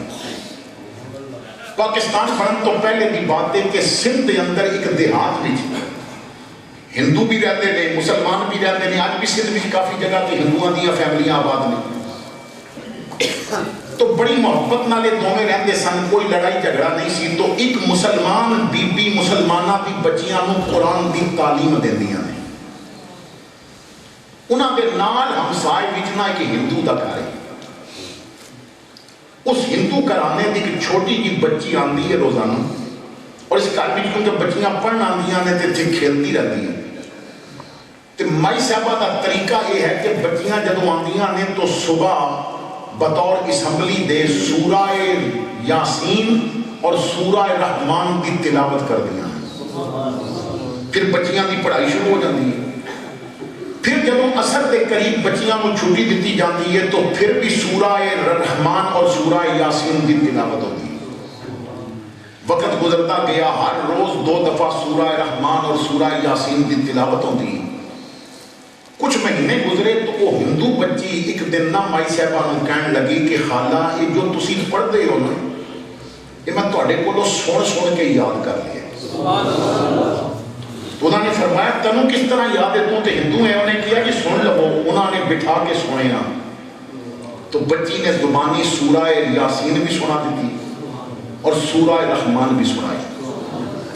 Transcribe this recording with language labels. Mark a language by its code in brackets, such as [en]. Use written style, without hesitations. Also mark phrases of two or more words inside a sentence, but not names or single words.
[ur] پاکستان بننے تو پہلے کی بات ہے کہ سندھ کے اندر ایک دیہات بھی ہندو بھی رہتے ہیں، مسلمان بھی رہتے ہیں۔ [pa] آج بھی سندھ میں کافی جگہ تے ہندوؤں دیا فیملیاں آباد نے، تو بڑی محبت نالے دونوں رہتے سن، کوئی لڑائی جھگڑا نہیں سی۔ تو ایک مسلمان بی بی مسلمانہ دی بچیاں نو قرآن دی تعلیم دیندیاں نے۔ انہاں دے نال ہمسائے وچ نہ ایک ہندو دا گھر ہے، اس ہندو گھرانے دی ایک چھوٹی جی بچی آندی ہے روزانہ، اور اس گھر وچ کیونکہ بچیاں پڑھن آندیاں نے تے کھیلتی رہتی ہیں۔ تے مائی صاحبہ دا طریقہ یہ ہے کہ بچیاں جدوں آندیاں نے تو صبح بطور اسمبلی دے سورہ یاسین اور سورہ رحمان کی تلاوت کر دیا، پھر بچیاں دی پڑھائی شروع ہو جاتی ہے۔ [ur] پھر جب عصر کے قریب بچیاں کو چھٹی دیتی جاتی ہے تو پھر بھی سورہ رحمان اور سورہ یاسین کی تلاوت ہوتی ہے۔ وقت گزرتا گیا، ہر روز 2 دفعہ سورہ رحمان اور سورہ یاسین کی تلاوت ہوتی ہے۔ [pa] کچھ مہینے گزرے تو وہ ہندو بچی ایک دن نہ مائی صاحبہ نوں کہن لگی کہ خالہ یہ جو تسی پڑھتے ہو نا یہ میں تواڈے کولوں سن کے یاد کر لیا۔ [ur] تو انہوں نے فرمایا [pa] تینوں کس طرح [ur] یاد ہے؟ تو ہندو ہیں۔ انہوں نے کیا کہ سن لو۔ [pa] انہوں نے بٹھا کے سنیا تو بچی نے زبانی سورہ یاسین بھی سنا دیتی اور سورہ رحمان بھی سنائی۔